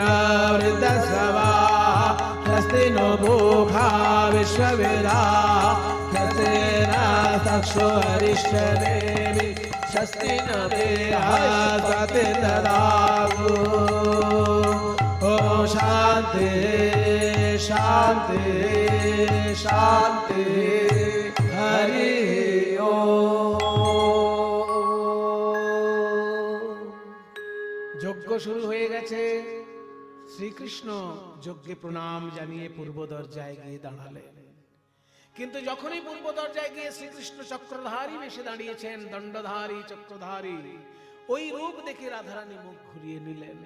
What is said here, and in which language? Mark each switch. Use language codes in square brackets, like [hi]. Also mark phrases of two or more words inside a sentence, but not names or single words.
[sa] वृद्धस्रवाः स्वस्ति नो भूखा विश्ववेदाः स्वस्ति नक्षो अरिष्टनेमि स्वस्ति न स्वस्ति ददातु ॐ शान्ति शान्ति शान्ति हरि ॐ [bn] যজ্ঞ শুরু হয়ে গেছে। শ্রীকৃষ্ণ যজ্ঞে প্রণাম জানিয়ে পূর্ব দরজায় গিয়ে দাঁড়ালেন। কিন্তু যখনই পূর্ব দরজায় গিয়ে শ্রীকৃষ্ণ চক্রধারী বেশে দাঁড়িয়েছেন, দণ্ডধারী চক্রধারী, ওই রূপ দেখে রাধারানী মুখ ঘুরিয়ে নিলেন।